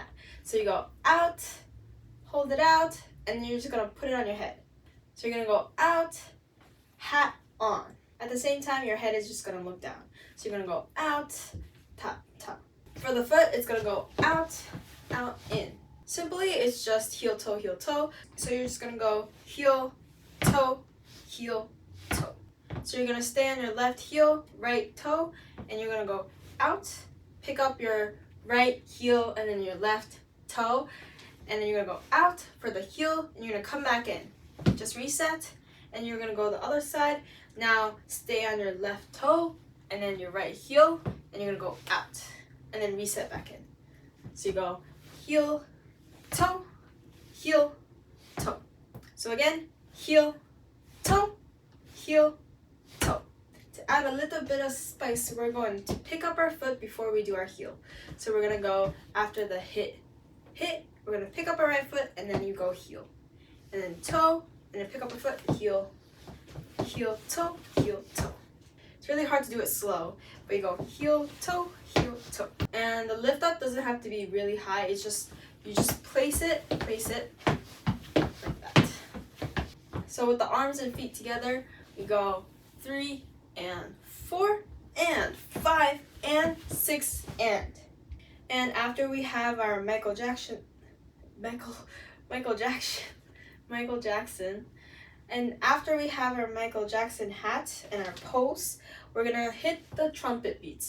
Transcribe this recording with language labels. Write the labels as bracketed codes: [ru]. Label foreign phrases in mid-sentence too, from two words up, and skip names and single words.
[en] So you go out, hold it out, and then you're just going to put it on your head. So you're going to go out, hat on. At the same time, your head is just going to look down. So you're going to go out, top, top. For the foot, it's going to go out, out, in. Simply, it's just heel, toe, heel, toe. So you're just going to go heel, toe, heel, toe. So you're going to stay on your left heel, right toe, and you're going to go out, pick up your right heel and then your left toe, and then you're going to go out for the heel, and you're going to come back in. Just reset, and you're going to go the other side. Now stay on your left toe, and then your right heel, and you're going to go out. And then reset back in. So you go heel, toe, heel, toe. So again, heel, toe, heel, toe. To to add a little bit of spice, we're going to pick up our foot before we do our heel. So we're going to go after the hit, we're going to pick up our right foot, and then you go heel. And then toe, and then pick up our foot, heel, heel, toe, heel, toe. It's really hard to do it slow, but you go heel, toe, and the lift up doesn't have to be really high. It's just, you just place it like that. So with the arms and feet together, we go 3 and 4 and 5 and 6 and after we have our Michael Jackson, and after we have our Michael Jackson hat and our pose, we're gonna hit the trumpet beats.